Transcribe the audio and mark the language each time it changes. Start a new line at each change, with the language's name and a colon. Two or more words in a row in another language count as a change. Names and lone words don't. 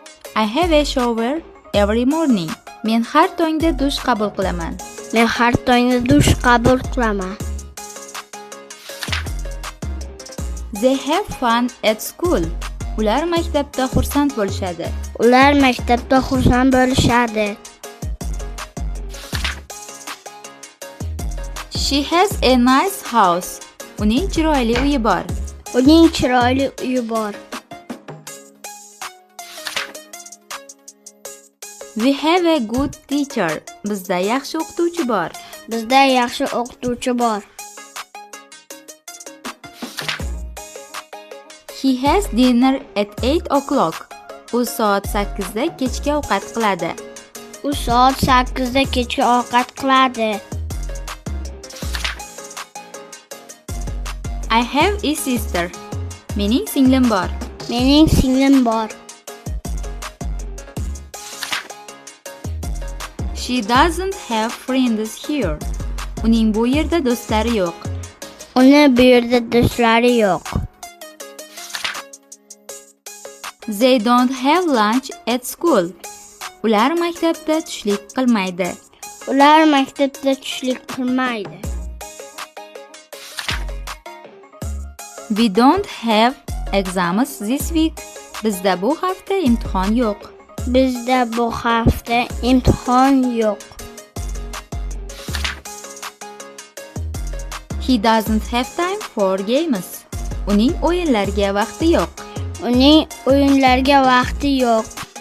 English: I have a shower every morning.
Uzbek: Men har tongda dush qabul qilaman. Men har tongda dush qabul qilaman.
English: They have fun at school.
Uzbek: Ular maktabda xursand bo'lishadi. Ular maktabda xursand bo'lishadi.
English: She has a nice house.
Uzbek: Uning chiroyli uyi bor. Uning chiroyli uyi bor.
English: We have a good teacher.
Uzbek: Bizda yaxshi o'qituvchi bor. Bizda yaxshi o'qituvchi bor.
English: He has dinner at 8 o'clock.
Uzbek: U soat 8da kechki ovqat qiladi. U soat 8da kechki ovqat qiladi.
English: I have a sister.
Uzbek: Mening singlim bor. Mening singlim bor.
English: She doesn't have friends here.
Uzbek: Uning bu yerda do'stlari yo'q. Uni bu yerda do'stlari yo'q.
English: They don't have lunch at school.
Uzbek: Ular maktabda tushlik qilmaydi. Ular maktabda tushlik qilmaydi.
English: We don't have exams this week.
Uzbek: Bizda bu hafta imtihon yo'q. Bizda bu hafta imtihon yo'q.
English: He doesn't have time for games.
Uzbek: Uning o'yinlarga vaqti yo'q. Uning o'yinlarga vaqti yo'q.